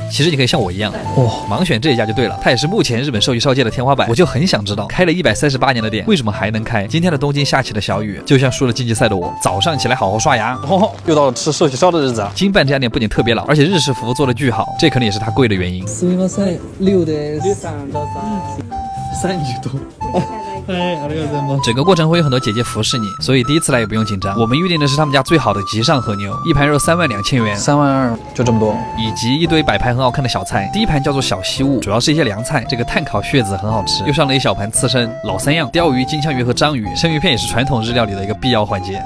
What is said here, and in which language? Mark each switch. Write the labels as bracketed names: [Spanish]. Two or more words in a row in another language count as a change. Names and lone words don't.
[Chinese] 其实你可以像我一样，盲选这一家就对了。它也是目前日本寿喜烧界的天花板。我就很想知道，开了138年的店，为什么还能开？今天的东京下起了小雨，就像输了竞技赛的我，早上起来好好刷牙。又到了吃寿喜烧的日子啊！金办这家店不仅特别老，而且日式服务做得巨好，这可能也是它贵的原因。 [Japanese] すみません、6です。30 度。 [Chinese] 整个过程会有很多姐姐服侍你，所以第一次来也不用紧张。我们预定的是他们家最好的极上和牛，一盘肉32000元，3万2，就这么多，以及一堆摆盘很好看的小菜。第一盘叫做小西物，主要是一些凉菜，这个炭烤血子很好吃，又上了一小盘刺身，老3样，鲷鱼、金枪鱼和章鱼，生鱼片也是传统日料里的一个必要环节。